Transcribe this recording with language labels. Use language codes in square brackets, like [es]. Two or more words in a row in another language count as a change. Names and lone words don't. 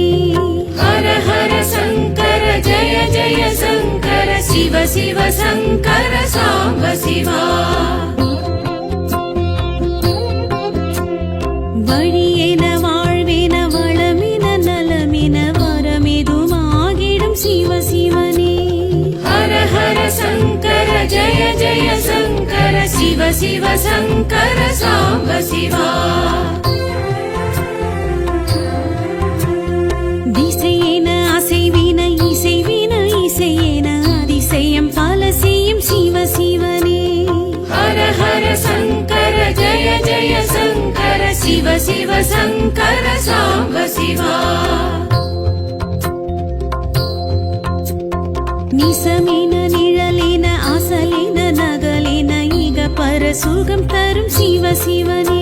[sa] हर हर शङ्कर जय जय शङ्कर शिव शिव शङ्कर साम्ब शिवा [ta] வழியென வாழ்வென வளமென நலமென வரமெதுமாகிடும் சிவ சிவனே [sa] हर हर शङ्कर जय जय शङ्कर शिव शिव शङ्कर साम्ब शिवा [ta] திசையென அசைவின இசைவின இசையென அதிசயம் பல செய்யும் சிவ சிவனே [sa] हर हर शङ्कर जय जय शङ्कर शिव शिव शङ्कर साम्ब शिवा [ta] நிசமென நிழலென அசலென நகலென இக பர சுகம் தரும் சிவ சிவனே